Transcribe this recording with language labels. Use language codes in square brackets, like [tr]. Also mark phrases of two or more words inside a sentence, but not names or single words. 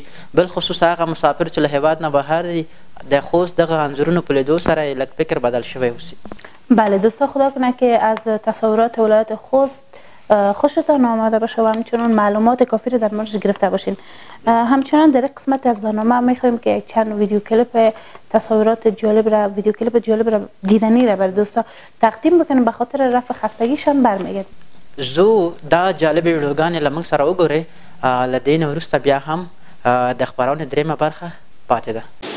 [ps] بالخصوص هغه مسافر چې له هیواد نه بهر دي د خوست دغه انځورونو په لیدو سره یې لږ فکر بدل شوی اوسي. [fa] بله دوستا، خدا کنه که از تصورات ولایت خوست خوشتان آمده باشه و همچنان معلومات کافی رو در موردش گرفته باشین. همچنان در قسمت از برنامه میخوایم که چند ویدیو کلیپ تصورات جالب را، ویدیو کلیپ جالب را دیدنی را بر دوستا تقدیم بکنیم به خاطر رفع خستگیشان برمیگرد. [ps] زو دا جالب ویډیوګانې له موږ سره وګورئ. له دې نه وروسته بیا هم د خپرونې درېیمه برخه پاتې ده.